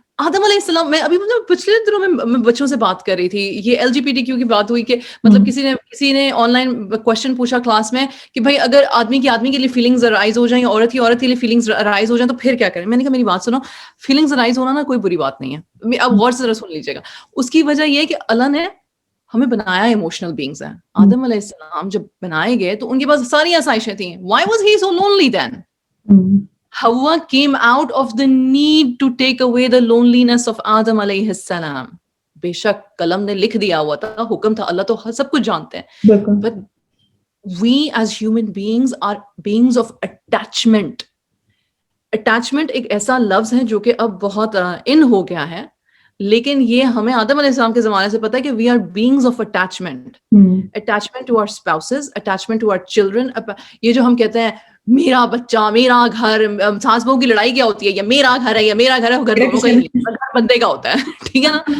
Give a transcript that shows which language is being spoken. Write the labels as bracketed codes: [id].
[ur] آدم علیہ السلام, میں ابھی پچھلے دنوں میں بچوں سے بات کر رہی تھی, یہ LGBTQ کی بات ہوئی کہ مطلب کسی نے آن لائن کوشچن پوچھا کلاس میں کہ بھائی اگر آدمی کے لیے فیلنگز رائز ہو جائیں, عورت کے لیے فیلنگز رائز ہو جائیں تو پھر کیا کریں. میں نے کہا میری بات سنو, فیلنگز رائز ہونا نا کوئی بری بات نہیں ہے, اب غور سے ذرا سن لیجیے گا. اس کی وجہ یہ ہے کہ اللہ نے ہمیں بنایا ایموشنل بینگز ہیں. آدم علیہ السلام جب بنائے گئے تو ان کے پاس ساری آسائشیں تھیں. [en] Why was he so lonely then? Hawa came out of the need to take away the loneliness of Adam علیہ السلام. [ur] بے شک قلم نے لکھ دیا ہوا تھا, حکم تھا, اللہ تو سب کچھ جانتے ہیں. [en] But we as human beings are beings of attachment. [ur] Attachment ایک ایسا لفظ ہے جو کہ اب بہت ان ہو گیا ہے, لیکن یہ ہمیں آدم علیہ السلام کے زمانے سے پتا ہے کہ [en] We are beings of attachment. Attachment to our spouses, attachment to our children. [ur] یہ جو ہم کہتے ہیں میرا بچہ, میرا گھر, ساس بہو کی لڑائی کیا ہوتی ہے, یا میرا گھر ہے یا میرا گھر ہے, وہ گھر دونوں کا ہی نہیں, گھر بندے کا ہوتا ہے, ٹھیک ہے نا.